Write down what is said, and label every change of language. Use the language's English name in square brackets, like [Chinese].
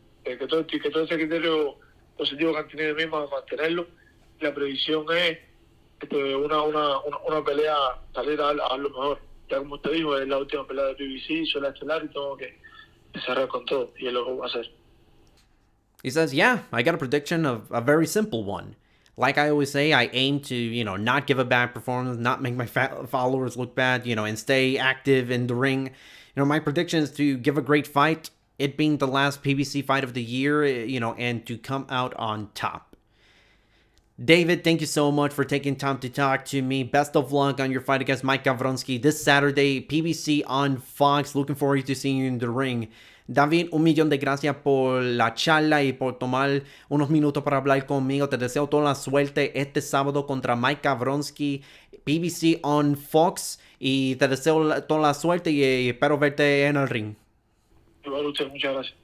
[Spanish] Que todo ese criterio positivo que han tenido de mí, mantenerlo. La previsión es una pelea, salir a lo mejor. Ya como usted dijo, es la última pelea de PBC, soy la estelar y tengo que cerrar con todo, y es lo que voy a hacer. [English] He says, yeah, I got a prediction of a very simple one. Like I always say, I aim to, not give a bad performance, not make my followers look bad, and stay active in the ring. My prediction is to give a great fight, it being the last PBC fight of the year, and to come out on top. David, thank you so much for taking time to talk to me. Best of luck on your fight against Mike Gavronski this Saturday, PBC on Fox. Looking forward to seeing you in the ring. [Spanish] David, un millón de gracias por la charla y por tomar unos minutos para hablar conmigo. Te deseo toda la suerte este sábado contra Mike Gavronski, PBC on Fox. Y te deseo toda la suerte y espero verte en el ring. Igual usted, muchas gracias.